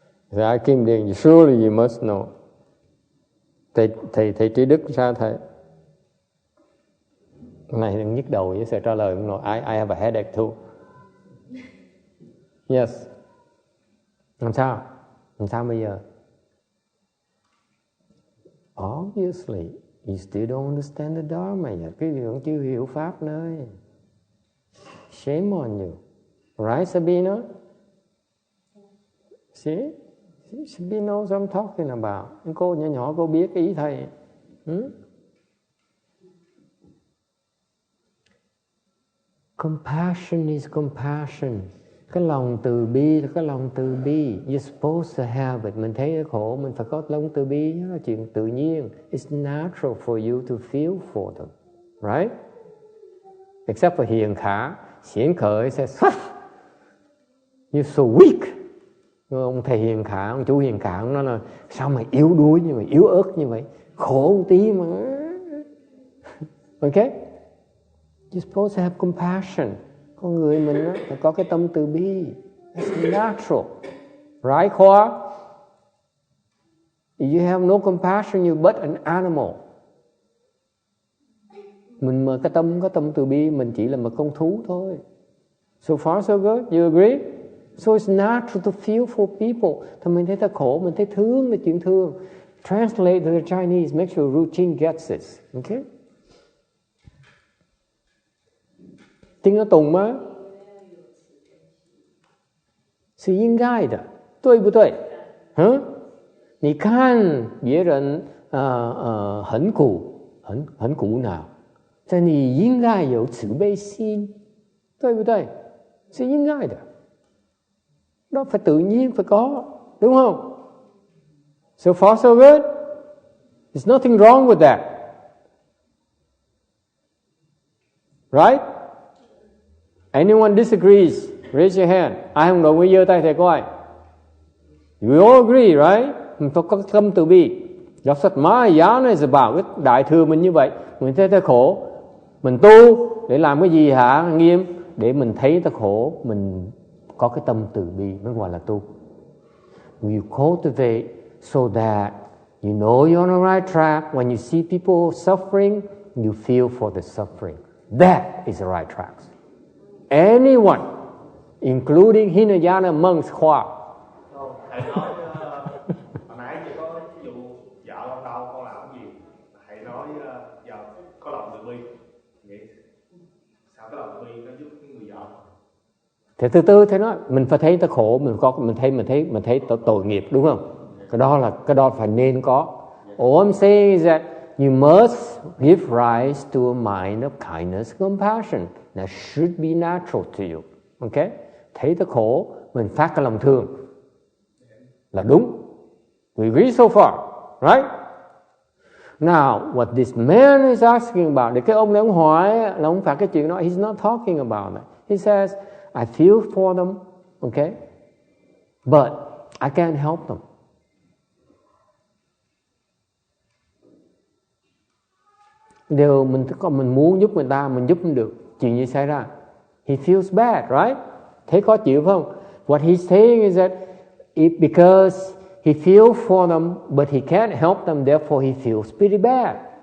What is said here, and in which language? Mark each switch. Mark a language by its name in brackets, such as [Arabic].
[English] Dạ Kim Điền, surely you must know. [Vietnamese] Thầy Trí Đức sao thầy? Này đừng nhức đầu với sự trả lời không nổi. [English] I have a headache too. [Vietnamese] Yes. Làm sao? Làm sao bây giờ? [English] Obviously, you still don't understand the Dharma yet. [Vietnamese] Cái gì cũng chưa hiểu Pháp nơi. [English] Shame on you. Right, Sabina? See? Sabina knows what I'm talking about. [Vietnamese] Cô nhỏ cô biết ý thầy. [English] Compassion is compassion. [Vietnamese] Cái lòng từ bi là cái lòng từ bi. [English] You're supposed to have it. [Vietnamese] Mình thấy khổ, mình phải có lòng từ bi. Đó là chuyện tự nhiên. [English] It's natural for you to feel for them. Right? Except for Hiền Khả. Hiển Khởi says, you're so weak. [Vietnamese] Ông thầy Hiền Khả, ông chú Hiền Khả, ông nói là sao mày yếu đuối như vậy, yếu ớt như vậy, khổ một tí mà. [English] Okay? You're supposed to have compassion. [Vietnamese] Con người mình á, phải có cái tâm từ bi. [English] It's natural. Right, Khoa? If you have no compassion, you're but an animal. [Vietnamese] Mình mà có tâm từ bi, mình chỉ là một con thú thôi. [English] So far so good, you agree? So it's natural to feel for people. [Vietnamese] Thì mình thấy ta khổ, mình thấy thương là chuyện thương. [English] Translate to the Chinese, make sure Ruchin gets this. Okay? [Chinese] 听得懂吗？是应该的，对不对？你看别人很苦恼，但你应该有慈悲心，对不对？是应该的， [Vietnamese] nó phải tự nhiên phải có, đúng không? [English] So far so good. There's nothing wrong with that, right? Anyone disagrees? Raise your hand. [Vietnamese] Ai không đồng ý giơ tay thầy coi. [English] You all agree, right? [Vietnamese] Mình phải có tâm từ bi. Giáo sách Mahayana [English] is about [Vietnamese] cái đại thừa mình như vậy. Mình thấy ta khổ, mình tu để làm cái gì hả Nghiêm? Để mình thấy ta khổ, mình có cái tâm từ bi, mới gọi là tu. [English] You cultivate so that you know you're on the right track. When you see people suffering, you feel for the suffering. That is the right track. Anyone, including Hinayana monks, Khoa. [Vietnamese] Thầy nói hồi nãy chỉ có ví dụ vợ con đau con làm cái gì, thầy nói giờ có lòng từ bi, vậy sao cái lòng từ bi nó giúp cái người vợ? Thì từ từ thế nói, mình phải thấy ta khổ, mình thấy tội nghiệp, đúng không? Cái đó phải nên có. [English] All I'm saying is that you must give rise to a mind of kindness, compassion. That should be natural to you. Okay? [Vietnamese] Thấy ta khổ, mình phát cái lòng thương. là đúng. [English] We agree so far, right? Now, what this man is asking about, [Vietnamese] thì cái ông này ông hỏi là không phải cái chuyện đó. [English] He's not talking about that. He says, I feel for them, okay? But I can't help them. [Vietnamese] Điều mình muốn giúp người ta, mình giúp không được, chuyện gì xảy ra? [English] He feels bad, right? [Vietnamese] Thấy khó chịu phải không? [English] What he's saying is that because he feels for them, but he can't help them, therefore he feels pretty bad.